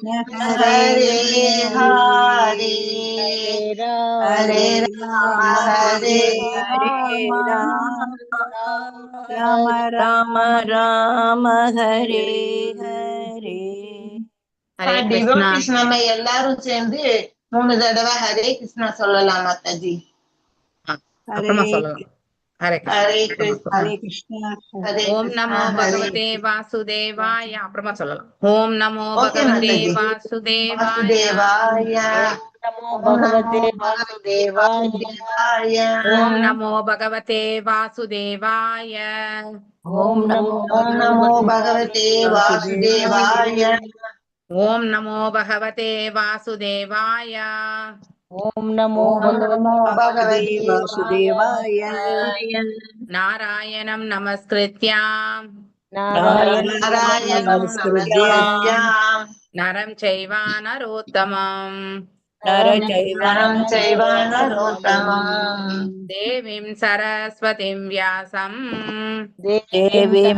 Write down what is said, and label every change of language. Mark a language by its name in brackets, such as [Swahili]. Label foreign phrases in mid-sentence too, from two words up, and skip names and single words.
[Sanskrit] कृष्ण हरे हरे हरे राम हरे राम हरे राम राम राम हरे हरे हरे कृष्णा [Tamil] டிவோட்டிஸ் நம்ம எல்லாரும் சேர்ந்து 3 தடவை ஹரே கிருஷ்ணா சொல்லலாம் மாதாஜி. அப்புறமா சொல்லலாம். ஹரே [Sanskrit] ஹரே கிருஷ்ணா. கிருஷ்ணா हरे कृष्णा ஹரே ஓம் கிருஷ்ணா நமோ ஹரே भगवते वासुदेवाय. [Tamil] அப்புறமா சொல்லலாம். [Sanskrit] ओम् नमो [Tamil] ஓகே [Sanskrit] பகவதே [Tamil] மாதாஜி. [Sanskrit] வாசுதேவாய. வாசுதேவாய நமோ ஓம் பகவதே नमो भगवते வாசுதேவாய. வாசுதேவாய ओम् नमो भगवते वासुदेवाय. ओम् नमो ओम् नमो भगवते वासुदेवाय ओम् नमो भगवते वासुदेवाय. ओम् नमो ओम् नमो भगवते वासुदेवाय வாசுதேவாய नारायणं नमस्कृत्यां நாராயண नारायणं नमस्कृत्यां नरं चैव नरोत्तमम् நரம் नरं चैव नरोत्तमम् देवीं सरस्वतीं व्यासं தேவீம்